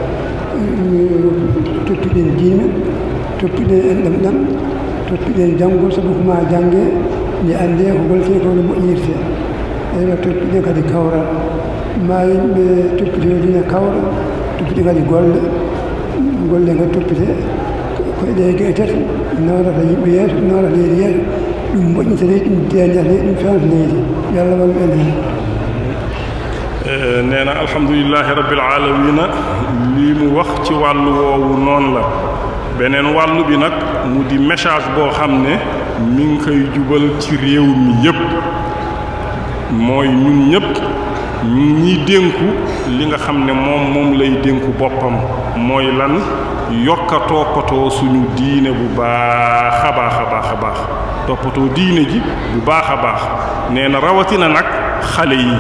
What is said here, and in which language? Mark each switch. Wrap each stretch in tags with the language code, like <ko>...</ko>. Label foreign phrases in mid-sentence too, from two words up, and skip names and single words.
<ff>toppiɗen diine toppiɗen enɗam ɗam toppiɗen janngol sabu ko ma jannge nde annde ko golte ko no moƴƴirte ewa toppiɗen kadi kawral ma yimɓe toppiteo diine kawra toppite kadi golle kadi toppite koye ɗe geɗe tati nawrata yimɓe yeeso nawrata leydi yeeso ɗum moƴƴita leydi ɗum deñata leydi ɗum fewta leydi yo Allah wallu en hen.</ff> <wo>nee na</wo> <ar>الحمد لله رب العالمين</ar> <wo>lii mu wax ci wàllu woowu noonu la beneen wàllu bi nag mu di message boo xam ne mi ngi koy jubal ci réew mi yépp mooy ñun ñépp ñu ñiy dénku li nga xam ne moom lay dénku boppam mooy lan yokkatoo suñu diine bu baax a baax toppatoo diine ji bu baax a baax nee na rawatina nag xale</wo>